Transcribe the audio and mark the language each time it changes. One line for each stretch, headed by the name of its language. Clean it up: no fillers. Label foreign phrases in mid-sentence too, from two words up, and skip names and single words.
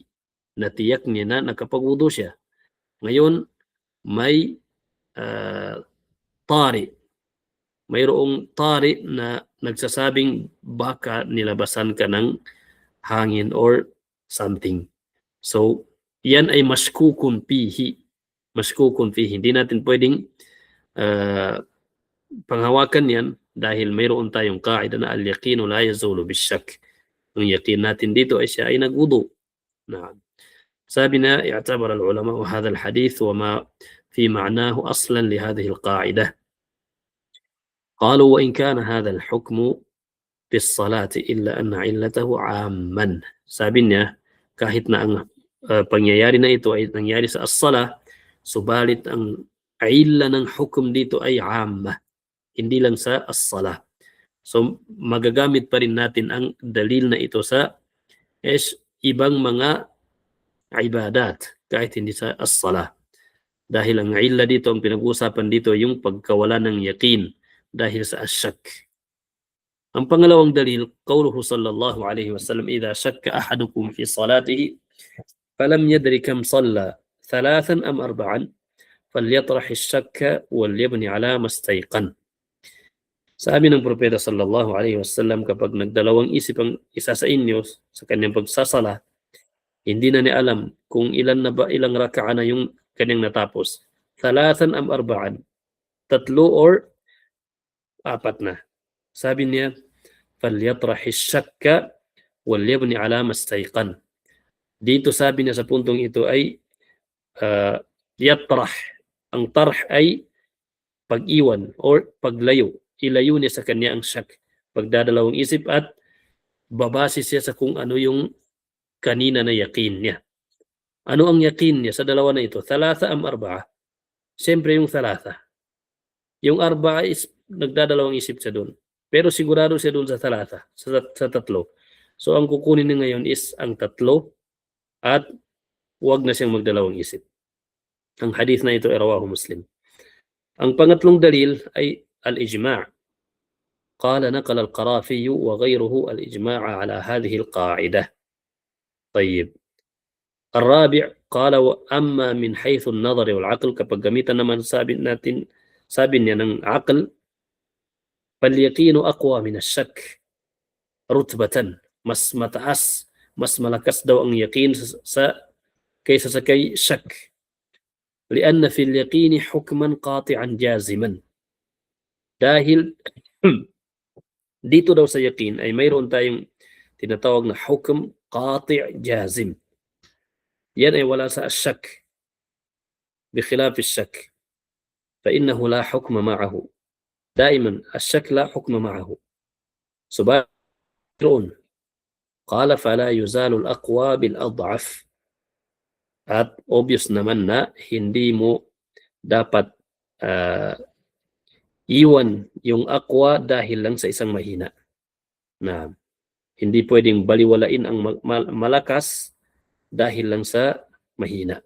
Filipino: Natiyak niya na nakapag-wudu siya. Ngayon, may tari. Mayroong tari na nagsasabing baka nilabasan ka ng hangin or something. So, yan ay
Arabic: مشكوك فيه. مشكوك فيه.
Filipino: Hindi natin pwedeng panghawakan yan dahil mayroon tayong kaida na
Arabic: اليقين لا يزول بالشك.
Filipino: Yung yaqin natin dito ay siya ay nagwudu. Sabi na,
Arabic: اعتبر العلماء وهذا الحديث وما في معناه أصلا لهذه القاعدة. قالوا وإن كان هذا الحكم في الصلاة إلا أن علته عاما.
Filipino: Sabi niya, kahit na ang pangyayari na ito ay nangyari sa as-sala, subalit ang illa ng hukum dito ay amma, hindi lang sa as-sala. So magagamit pa rin natin ang dalil na ito sa ibang mga ibadat kahit hindi sa as-sala. Dahil ang illa dito, ang pinag-uusapan dito, yung pagkawala ng yaqin dahil sa asyak. Ang pangalawang dalil,
Arabic: قوله صلى الله عليه وسلم، إذا شك أحدكم في صلاته فلم يدر كم صلى 3 أم 4 فليطرح الشك وليبني على ما استيقن.
Filipino: Sabi ng propeta
Arabic: صلى الله عليه وسلم,
Filipino: kapag nagdalawang isip ang isa sa inyo sa kanyang pagsasala, hindi na niya alam kung ilang raka'a na yung kanyang natapos.
Arabic: ثلاثا أم أربعا,
Filipino: tatlo or apat na. Sabi niya,
Arabic: فليطرح الشك وليبني على ما استيقن.
Filipino: Dito sabi niya sa puntong ito ay yatrah. Ang tarh ay pag-iwan or paglayo. Ilayo niya sa kanya ang shak. Pagdadalawang isip at babase siya sa kung ano yung kanina na yakin niya. Ano ang yakin niya sa dalawa na ito?
Arabic: ثلاثة أم أربعة?
Filipino: Siyempre yung thalatha. Yung arba'a is nagdadalawang isip siya doon. Pero sigurado siya doon sa thalatha, sa tatlo. So ang kukunin niya ngayon is ang tatlo at huwag na siyang magdalawang isip. Ang hadith na ito ay rawahu Muslim. Ang pangatlong dalil ay al-ijma'.
Arabic: قال نقل القرافي وغيره الإجماع على هذه القاعدة. طيب. الرابع قال وأما من حيث النظر والعقل
Filipino: kapag gamitan naman sabi niya ng
Arabic: عقل فاليقين أقوى من الشك رتبة.
Filipino: Mas mataas, mas malakas daw ang yakin kaysa sa kay shak.
Arabic: لأن في اليقين حكما قاطعا جازما.
Filipino: Dahil dito daw sa yakin ay mayroon tayong tinatawag na
Arabic: حكم قاطع جازم.
Filipino: Yan ay wala sa shak.
Arabic: بخلاف الشك فإنه لا حكم معه. دائما الشك لا حكم معه. سبحانه قال فلا يزال الأقوى بالأضعف.
Filipino: At obvious naman na hindi mo dapat iwan yung aqwa dahil lang sa isang mahina. Na hindi pwedeng baliwalain ang malakas dahil lang sa mahina.